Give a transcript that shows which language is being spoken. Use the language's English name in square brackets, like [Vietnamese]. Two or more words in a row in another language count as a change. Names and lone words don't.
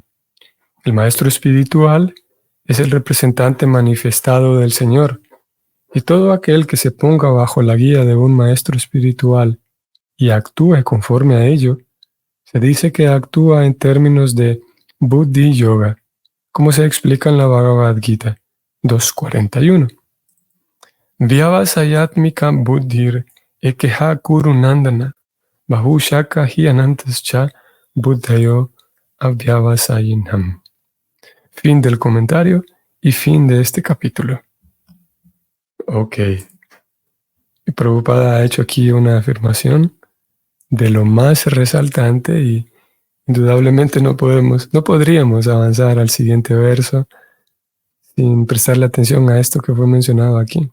[Spanish] El maestro espiritual es el representante manifestado del Señor, y todo aquel que se ponga bajo la guía de un maestro espiritual y actúe conforme a ello, se dice que actúa en términos de [Sanskrit] Buddhi Yoga, [Spanish] como se explica en la Bhagavad Gita 2.41. [Sanskrit] Vyavasayatmika buddhir ekeha kuru nandana bahushaka hi anantascha buddhayo avyavasayinham. [Spanish] Fin del comentario y fin de este capítulo. Ok. Y Prabhupada ha hecho aquí una afirmación de lo más resaltante y indudablemente no podríamos avanzar al siguiente verso sin prestarle atención a esto que fue mencionado aquí.